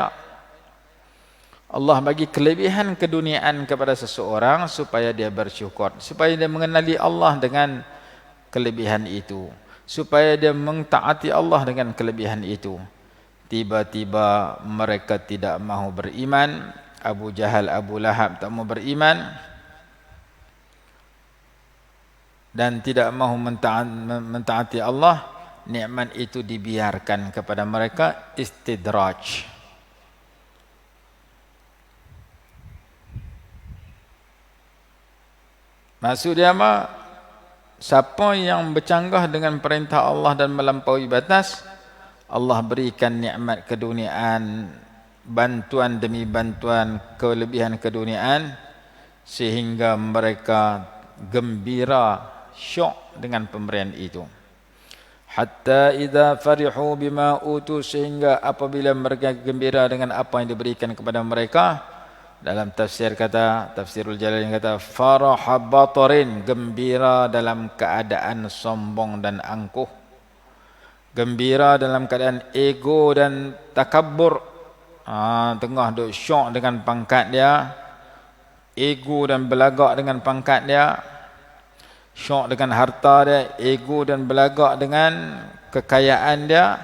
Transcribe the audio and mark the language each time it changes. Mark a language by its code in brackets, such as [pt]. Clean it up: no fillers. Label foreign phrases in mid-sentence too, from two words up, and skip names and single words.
[ms] Allah bagi kelebihan keduniaan kepada seseorang supaya dia bersyukur, supaya dia mengenali Allah dengan kelebihan itu, supaya dia mentaati Allah dengan kelebihan itu. Tiba-tiba mereka tidak mahu beriman. Abu Jahal, Abu Lahab tak mahu beriman dan tidak mahu mentaati Allah. Nikmat itu dibiarkan kepada mereka, istidraj. Maksud dia apa? Siapa yang bercanggah dengan perintah Allah dan melampaui batas, Allah berikan nikmat keduniaan, bantuan demi bantuan, kelebihan keduniaan, sehingga mereka gembira, syok dengan pemberian itu. [ar] حتى إذا فرحوا بما أوتوا, [ms] sehingga apabila mereka gembira dengan apa yang diberikan kepada mereka. Dalam tafsir kata, tafsirul Jalalain kata, [ar] فرح بطر, [ms] gembira dalam keadaan sombong dan angkuh, gembira dalam keadaan ego dan takabbur. Tengah duk syok dengan pangkat dia, ego dan belagak dengan pangkat dia, syok dengan harta dia, ego dan belagak dengan kekayaan dia.